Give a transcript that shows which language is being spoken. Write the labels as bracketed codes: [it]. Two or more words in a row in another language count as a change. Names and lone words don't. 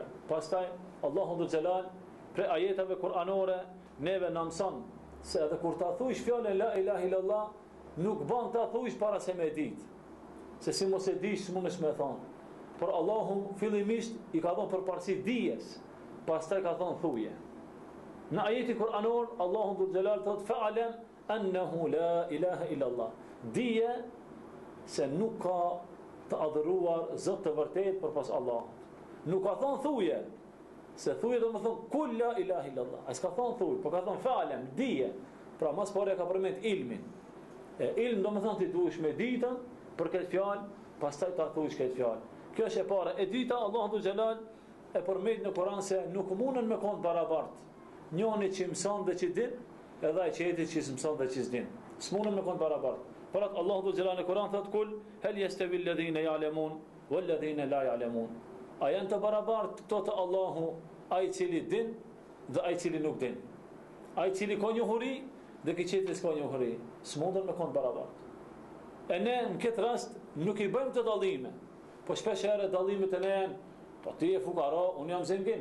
[sq] Pastaj Allahu [ar] ذو الجلال [sq] për ajeteve kuranore neve na mëson se edhe kur ta thuish fjalën [ar] لا إله إلا الله, [sq] nuk bën ta thuish para se me ditë. Se si mos e dish, s'mundesh me thonë. Por Allahu fillimisht i ka dhënë përparësi dijes, pastaj ka thonë thuje. Në ajetin kuranor Allahu [ar] ذو الجلال [sq] thotë [ar] فاعلم أنه لا إله إلا الله. [sq] Dije se nuk ka të adhuruar Zot të vërtet përpas Allahut. Nuk ka thonë thuje, se thuje do më thonë [ar] قل لا إله إلا الله. [sq] A s'ka thonë thuj, po ka thonë fa'lam, dije. Pra mas pare ka përmend ilmin. Ilm do më thonë ti duhesh me ditën për këtë fjalë, pastaj ta thuash këtë fjalë. Kjo është e para. E dyta, Allahu [ar] ذو الجلال [sq] e përmend në Kur'an se nuk mundën me kon barabart. Njëri që mëson dhe që din, edhe ai që që mëson dhe që s'din. S'mundën me kon barabart. Por atë Allahu [ar] ذو الجلال [sq] në Kur'an thotë [ar] قل هل يستوي الذين يعلمون والذين لا يعلمون. [sq] A janë të barabartë këto të Allahu, ai cili din dhe ai cili nuk din. Ai cili ka njohuri dhe ki qetri s'ka njohuri. S'mundën me kon barabartë. E ne në këtë rast nuk i bëjmë të dallime. Po shpesh herë dallimet e ne janë, po ti je fukara, unë jam zengin.